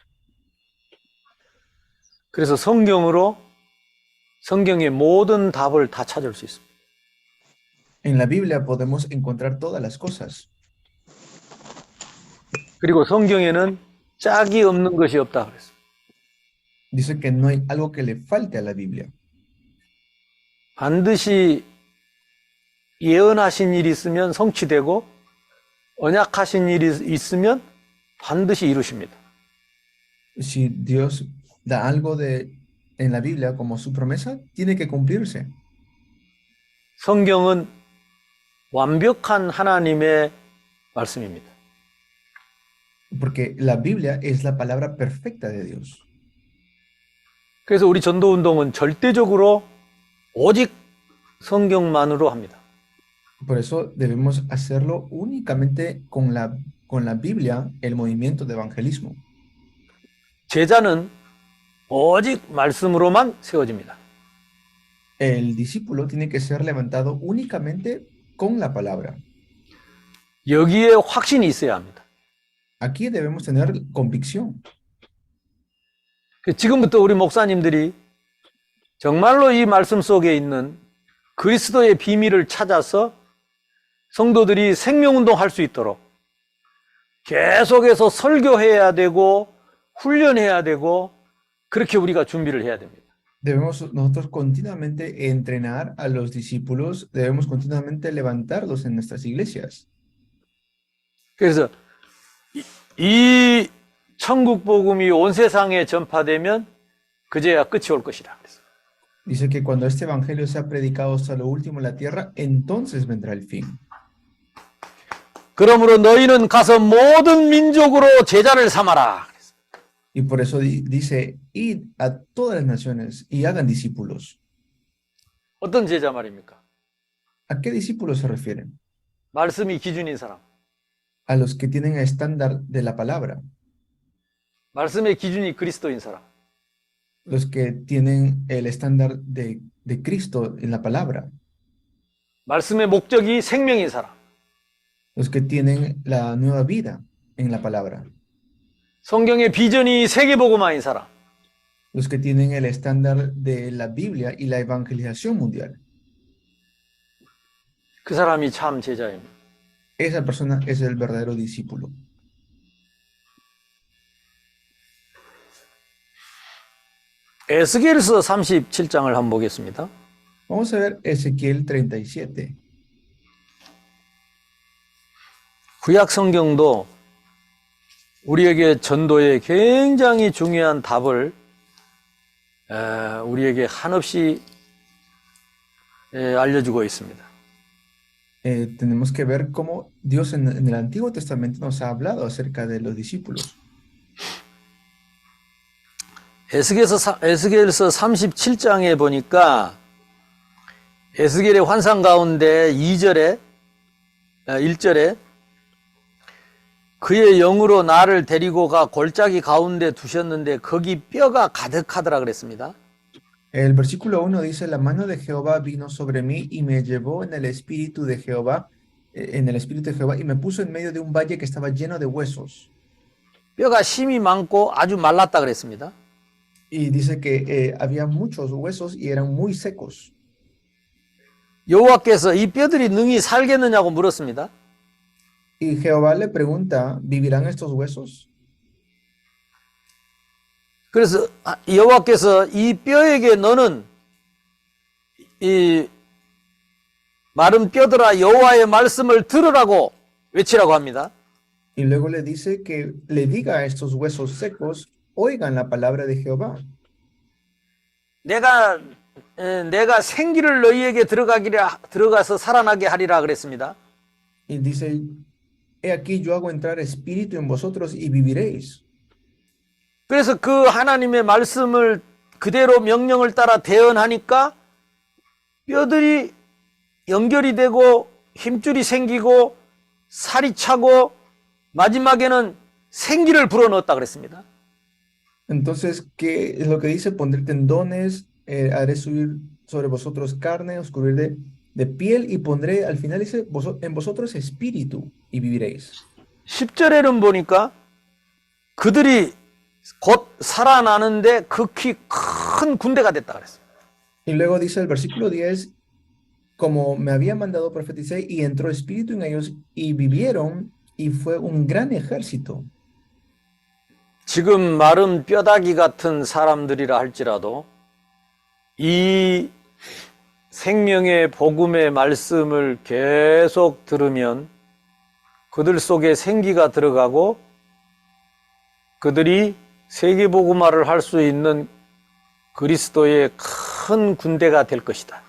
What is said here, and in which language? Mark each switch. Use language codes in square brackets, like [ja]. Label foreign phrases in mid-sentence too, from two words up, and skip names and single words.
[ko] 그래서 성경으로 성경의 모든 답을 다 찾을 수 있습니다. [es] En la Biblia podemos encontrar todas las cosas. [ko] 그리고 성경에는 짝이 없는 것이 없다 그랬습니다. [es] Dice que no hay algo que le falte a la Biblia. [ko] 반드시 예언하신 일이 있으면 성취되고 언약하신 일이 있으면 반드시 이루십니다. [es] Si Dios da algo en la Biblia como su promesa, tiene que cumplirse. [ko] 성경은 완벽한 하나님의 말씀입니다. [es] Porque la Biblia es la palabra perfecta de Dios. [ko] 그래서 우리 전도 운동은 절대적으로 오직 성경만으로 합니다. [es] Por eso debemos hacerlo únicamente con la Biblia, el movimiento de evangelismo. [ko] 제자는 오직 말씀으로만 세워집니다. [es] El discípulo tiene que ser levantado únicamente con la palabra. [ko] 여기에 확신이 있어야 합니다. [es] Aquí debemos tener convicción. [ko] 지금부터 우리 목사님들이 정말로 이 말씀 속에 있는 그리스도의 비밀을 찾아서 성도들이 생명운동 할 수 있도록 계속해서 설교해야 되고 훈련해야 되고 그렇게 우리가 준비를 해야 됩니다. [es] Debemos nosotros continuamente entrenar a los discípulos, debemos continuamente levantarlos en nuestras iglesias. [ko] 그래서 이 천국 복음이 온 세상에 전파되면 그제야 끝이 올 것이다. [es] Dice que cuando este evangelio sea predicado hasta lo último en la tierra, entonces vendrá el fin. [ko] 그러므로 너희는 가서 모든 민족으로 제자를 삼아라. [es] Y por eso dice, id a todas las naciones y hagan discípulos. [ko] 어떤 제자 말입니까? [es] ¿A qué discípulos se refieren? [ko] 말씀이 기준인 사람. [es] A los que tienen el estándar de la palabra, [ko] 말씀의 기준이 그리스도인 사람. [es] los que tienen el estándar de Cristo en la palabra, [ko] 말씀의 목적이 생명인 사람. [es] los que tienen la nueva vida en la palabra, [ko] 성경의 비전이 세계복음화인 사람. [es] los que tienen el estándar de la Biblia y la evangelización mundial. [ko] 그 사람이 참 제자입니다. [es] Esa persona es el verdadero discípulo. [ko] 에스겔서 37장을 한번 보겠습니다. [es] Vamos a ver Ezequiel 37. [ko] 구약 성경도 우리에게 전도에 굉장히 중요한 답을 우리에게 한없이 알려주고 있습니다. [es] Tenemos que ver cómo Dios en el Antiguo Testamento nos ha hablado acerca de los discípulos. [ko] 에스겔서 37장에 보니까 에스겔의 환상 가운데 1절에 그의 영으로 나를 데리고 가 골짜기 가운데 두셨는데 거기 뼈가 가득하더라 그랬습니다. [es] El versículo 1 dice, la mano de Jehová vino sobre mí y me llevó en el espíritu de Jehová, y me puso en medio de un valle que estaba lleno de huesos. [ko] 뼈가 심이 많고 아주 말랐다 그랬습니다. [es] Y dice que había muchos huesos y eran muy secos. [ko] 여호와께서 이 뼈들이 능히 살겠느냐고 물었습니다. [es] Y Jehová le pregunta, ¿vivirán estos huesos? [ko] 그래서 여호와께서 이 뼈에게 너는 이 마른 뼈들아 여호와의 말씀을 들으라고 외치라고 합니다. [es] Y luego le dice que le diga a estos huesos secos, oigan la palabra de Jehová. [ko] 내가 생기를 너희에게 들어가서 살아나게 하리라 그랬습니다. [es] Y dice, he aquí yo hago entrar espíritu en vosotros y viviréis. [ko] 그래서 그 하나님의 말씀을 그대로 명령을 따라 대언하니까 뼈들이 연결이 되고 힘줄이 생기고 살이 차고 마지막에는 생기를 불어넣었다 그랬습니다. [es] Entonces, ¿qué es lo que dice? Pondré tendones, haré subir sobre vosotros carne, os cubriré de piel y pondré, al final dice, en vosotros espíritu y viviréis. [ko] 10절에는 보니까 그들이 곧 살아나는데 극히 큰 군대가 됐다 그랬어요. [es] Y luego dice el versículo 10, como me había mandado profeticé y entró espíritu en ellos y vivieron y fue un gran ejército. [ko] 지금 마른 뼈다귀 같은 사람들이라 할지라도 이 생명의 복음의 말씀을 계속 들으면 그들 속에 생기가 들어가고 그들이 세계복음화를 할 수 있는 그리스도의 큰 군대가 될 것이다.